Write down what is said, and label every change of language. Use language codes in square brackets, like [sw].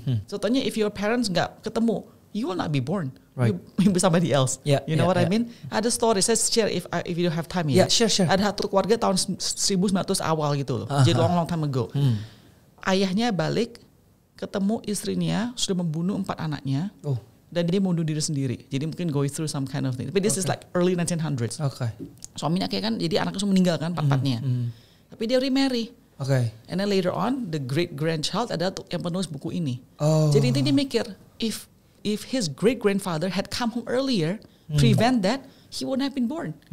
[en] Contohnya if your parents [id] nggak ketemu, [en] you will not be born. Right. You'll be somebody else. You know what I mean? [id] Ada story saya share [en] if you don't have time ya. Sure. [id] Ada satu keluarga tahun 1900 awal gitu loh. Jadi [en] long time ago. [id] Ayahnya balik ketemu istrinya sudah membunuh 4 anaknya. Dan dia bunuh diri sendiri. Jadi mungkin [en] going through some kind of thing. But this is like early 1900s. Okay. [id] Suaminya kayak kan, jadi anaknya semua meninggal kan, 4-4-nya. Tapi dia remarry. [en] Okay. And then later on, the great grandchild [id] adalah yang penulis buku ini. Oh. Jadi intinya dia mikir, [en] if his great grandfather had come home earlier, prevent that, he wouldn't have been born.